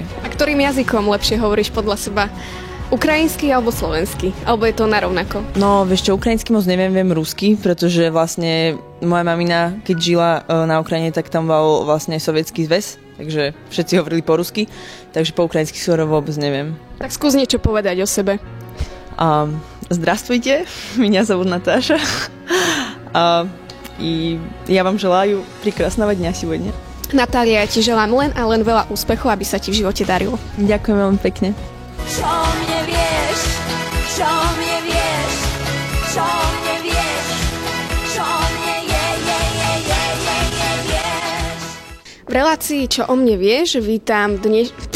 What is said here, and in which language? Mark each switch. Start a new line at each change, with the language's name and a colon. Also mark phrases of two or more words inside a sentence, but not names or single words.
Slovak: A ktorým jazykom lepšie hovoríš podľa seba? Ukrajinsky alebo slovenský? Alebo je to narovnako? No, vieš čo, ukrajinsky moc neviem, viem rusky, pretože vlastne moja mamina, keď žila na Ukrajine, tak tam bol vlastne sovietský zväz, takže všetci hovorili po rusky, takže po ukrajinsky skoro vôbec neviem. Tak skús niečo povedať o sebe.
Russian: Здравствуйте, меня зовут Наташа. И я вам желаю прекрасного дня сегодня.
Slovak: Natália, ja ti želám len a len veľa úspechov, aby sa ti v živote darilo. Ďakujem veľmi pekne. Čo mne vieš? Čo mne vieš? Čo mne vieš? Čo mne vieš? V relácii Čo o mne vieš vítam dnes...